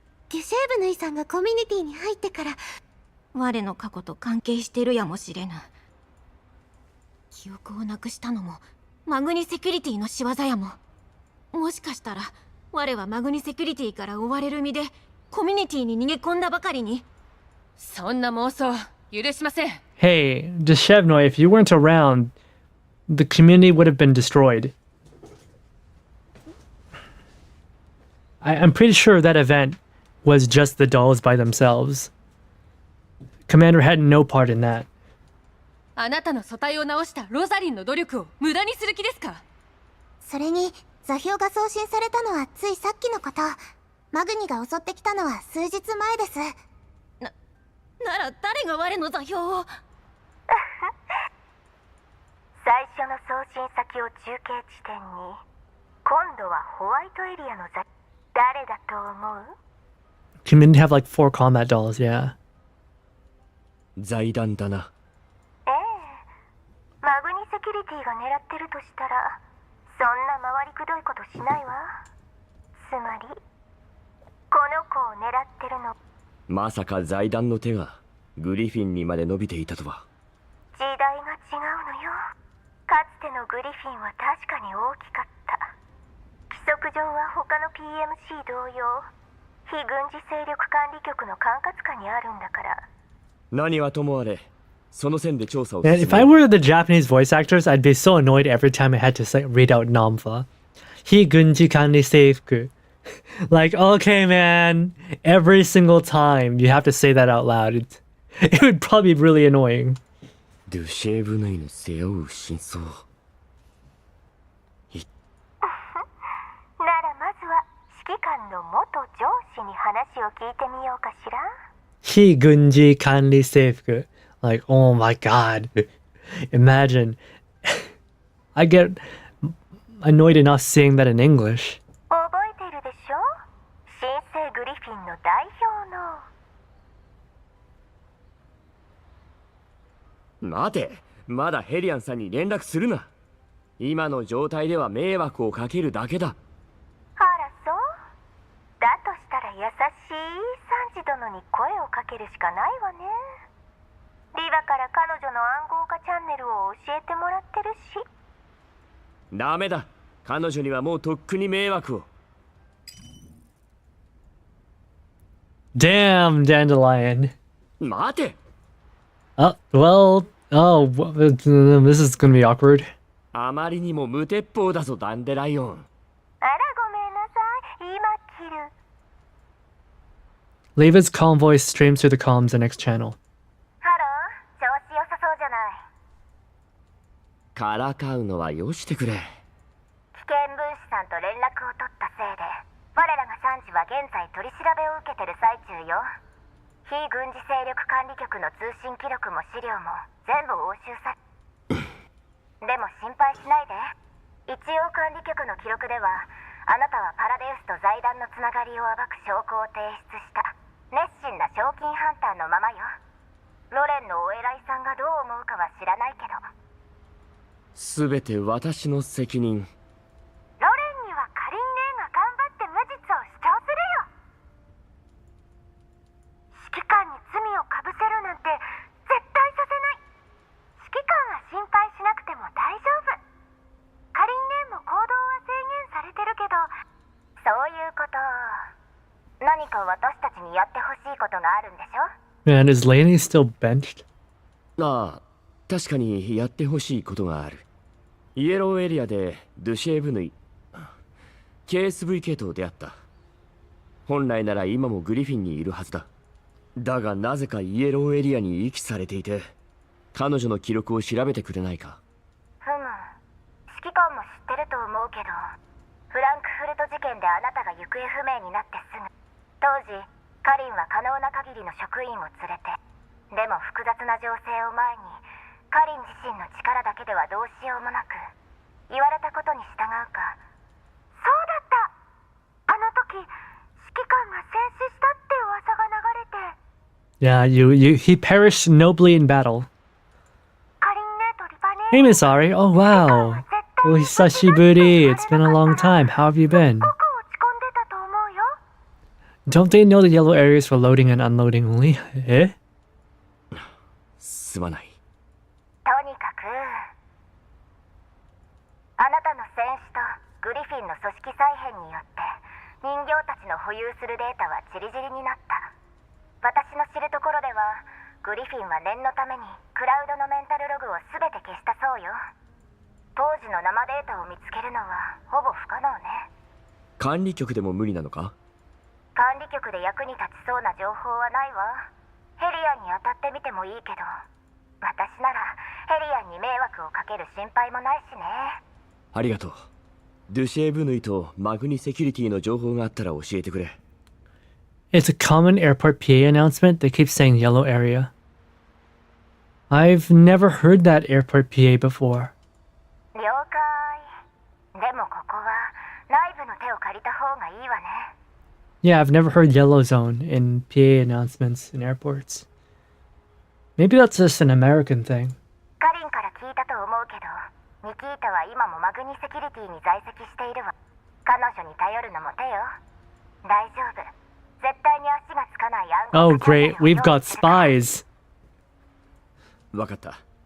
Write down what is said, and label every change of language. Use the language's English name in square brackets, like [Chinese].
[Japanese] デュシェーブヌイさんがコミュニティに入ってから我の過去と関係してるやもしれぬ。記憶をなくしたのもマグニセキュリティの仕業やも。もしかしたら我はマグニセキュリティから追われる身でコミュニティに逃げ込んだばかりに。そんな妄想許しません。 [English] Hey, Deshevnoy, if you weren't around, the community would have been destroyed. I'm pretty sure that event was just the dolls by themselves. Commander had no part in that. [Japanese] あなたの素体を直したロザリンの努力を無駄にする気ですか？それに座標が送信されたのはついさっきのこと。マグニが襲ってきたのは数日前です。なら誰が我の座標を。最初の送信先を中継地点に、今度はホワイトエリアの座、誰だと思う？ [English] Community have like 4 combat dolls, yeah. [Japanese] 財団だな。ええ、マグニセキュリティが狙ってるとしたらそんな回りくどいことしないわ。つまりこの子を狙ってるの。まさか財団の手がグリフィンにまで伸びていたとは。時代が違うのよ。かつてのグリフィンは確かに大きかった。規則上は他の PMC 同様非軍事勢力管理局の管轄下にあるんだから。何はともあれ、その線で調査を [English] And if I were the Japanese voice actors, I'd be so annoyed every time I had to say, read out Namfa. [Japanese] Higunji kanri seifuku. [English] Like, okay, man, every single time you have to say that out loud. It would probably be really annoying. [Japanese] デュシェーブヌイの背負う真相。ならまずは指揮官の元上司に話を聞いてみようかしら。非軍事管理制服. [English] Like, oh my god. Imagine. I get annoyed enough seeing that in English. [Japanese] 覚えてるでしょ？新生グリフィンの代表の。待て、まだヘリアンさんに連絡するな。今の状態では迷惑をかけるだけだ。あらそう？だとしたら優しいサンジ殿に声をかけるしかないわね。リバから彼女の暗号化チャンネルを教えてもらってるし。ダメだ。彼女にはもうとっくに迷惑を。 [English] Damn, Dandelion. [Japanese] 待て。 [English] Oh, well, this is gonna be awkward. [Japanese] あまりにも無鉄砲だぞ、ダンデライオン。あらごめんなさい、今切る。 [English] Leva's calm voice streams through the comms the next channel. [Japanese] ハロー、調子良さそうじゃない。からかうのはよしてくれ。危険分子さんと連絡を取ったせいで、我らがサンジは現在取り調べを受けてる最中よ。非軍事勢力管理局の通信記録も資料も全部押収され。でも心配しないで。一応管理局の記録では、あなたはパラデウスと財団のつながりを暴く証拠を提出した。熱心な賞金ハンターのままよ。ロレンのお偉いさんがどう思うかは知らないけど。すべて私の責任。ロレンにはカリン姉が頑張って無実を主張するよ。指揮官に罪をかぶせるなんて絶対させない。指揮官は心配しなくても大丈夫。カリン姉も行動は制限されてるけど、そういうこと、何か私たちにやってほしいことがあるんでしょ？ [English] Man, is Lainey still benched? [Japanese] ああ、確かにやってほしいことがある。イエローエリアでドゥシェーブヌイ KSVK と出会った。本来なら今もグリフィンにいるはずだ。だがなぜかイエローエリアに遺棄されていて、彼女の記録を調べてくれないか。ふむ、指揮官も知ってると思うけど、フランクフルト事件であなたが行方不明になってすぐ、当時カリンは可能な限りの職員を連れて、でも複雑な情勢を前にカリン自身の力だけではどうしようもなく、言われたことに従うか。そうだった、あの時指揮官が戦死したって噂が流れて。 [English] Yeah, he perished nobly in battle. [Japanese] カリン姉とリバ姉 [English] Hey, Miss Ari. Oh, wow. Oh, [Japanese] hisashiburi. [English] It's been a long time. How have you been? [Japanese] 僕落ち込んでたと思うよ。 [English] Don't they know the yellow areas for loading and unloading only? Eh? [Japanese] すまない。とにかく、あなたの戦士とグリフィンの組織再編によって人形たちの保有するデータはチリチリになった。私の知るところでは、グリフィンは念のためにクラウドのメンタルログを全て消したそうよ。当時の生データを見つけるのはほぼ不可能ね。管理局でも無理なのか？管理局で役に立ちそうな情報はないわ。ヘリアンに当たってみてもいいけど、私ならヘリアンに迷惑をかける心配もないしね。ありがとう。ドゥシェーブヌイとマグニセキュリティの情報があったら教えてくれ。 [English] It's a common airport PA announcement. They keep saying yellow area. I've never heard that airport PA before. [Japanese] 了解。でもここは内部の手を借りた方がいいわね。 [English] Yeah, I've never heard yellow zone in PA announcements in airports. Maybe that's just an American thing. [Japanese] カリンから聞いたと思うけど、ニキータは今もマグニセキュリティに在籍しているわ。彼女に頼るのも手よ。大丈夫。絶対に足がつかない暗号 [English] Oh, great. We've got spies. [Japanese] わかった。